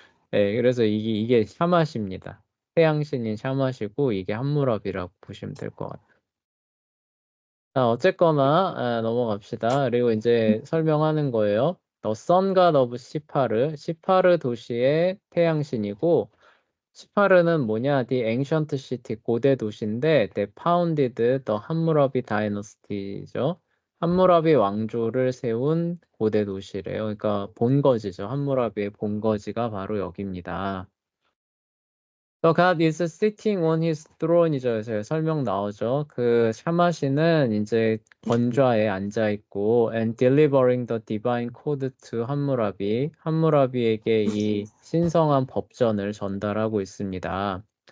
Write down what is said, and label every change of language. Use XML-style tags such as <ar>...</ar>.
<ko>그래서 이게 샤마시입니다. 태양신인 샤마시고 이게 함무라비라고 보시면 될 것 같아요. 자, 어쨌거나 넘어갑시다. 그리고 이제 설명하는 거예요.</ko> <en>선갓 오브</en> <ko>시파르 도시의 태양신이고, 시파르는 뭐냐?</ko> <en>The ancient city,</en> <ko>고대 도시인데</ko> <en>they founded the 함무라비 다이너스티죠.</en> <ko>함무라비 왕조를 세운 고대 도시래요. 그러니까 본거지죠. 함무라비의 본거지가 바로 여기입니다.</ko> <en>The god is sitting on his throne이죠.</en> <ko>그래서 설명 나오죠. 그 샤마시는 이제 번좌에 앉아 있고</ko> <en>and delivering the divine code to</en> <ko>함무라비. 함무라비에게 이 신성한 법전을 전달하고 있습니다.</ko>